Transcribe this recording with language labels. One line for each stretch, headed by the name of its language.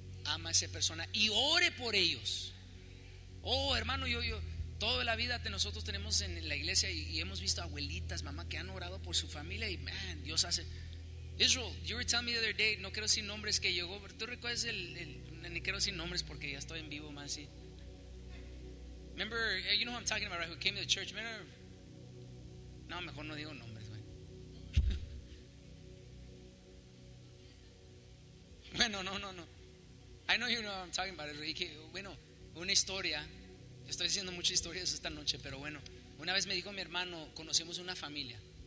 Spanish: Ama a esa persona y ore por ellos. Oh, hermano, yo toda la vida nosotros tenemos en la iglesia y hemos visto abuelitas, mamá, que han orado por su familia. Y man, Dios hace. Israel,
English: you were telling me the other day,
Spanish: no quiero decir nombres, que llegó. ¿Tú recuerdas el ni quiero decir nombres porque ya estoy en vivo, man? Sí.
English: Remember, you know who I'm talking about, right? Who came to the church? Remember?
Spanish: No, mejor no digo nombres, güey. Bueno, no.
English: I know you know what I'm talking about, Enrique.
Spanish: Bueno, una historia. Estoy haciendo muchas historias esta noche, pero bueno. Una vez me dijo mi hermano, conocemos una familia.